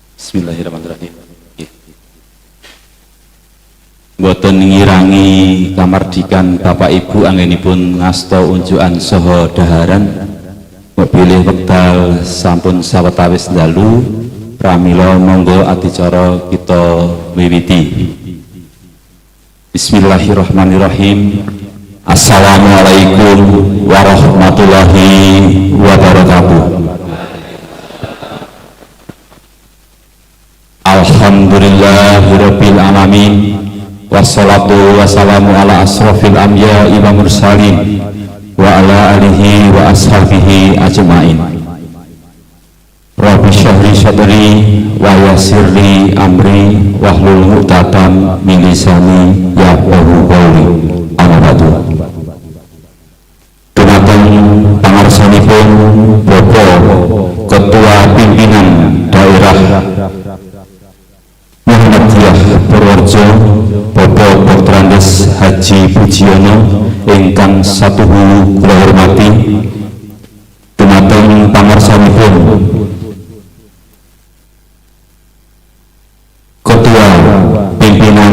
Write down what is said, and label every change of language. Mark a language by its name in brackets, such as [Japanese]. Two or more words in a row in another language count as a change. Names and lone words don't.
[Javanese] Bismillahirrahmanirrahim. Boten ngirangi kamardikan Bapak Ibu anggenipun ngasta unjukan saha dhaharan bilih wekdal sampun sawetawis dalu pramila monggo adicara kita miwiti. [Arabic] بسم الله الرحمن الرحيم. السلام عليكم ورحمة الله وبركاته. الحمد لله رب العالمين. والصلاة والسلام على أشرف الأنبياء والمرسلين وعلى آله وأصحابه أجمعين. رب اشرح لي صدري ويسر لي أمري واحلل عقدة من لساني يفقهوا قولي. أما بعد. [Javanese] Dumateng pangarsanipun Bapak Ketua Pimpinan Daerah Muhammadiyah Purworejo Bapak Dr. Andes Haji Pujiono ingkang satuhu kula hormati, dumateng pangarsanipun Ketua Pimpinan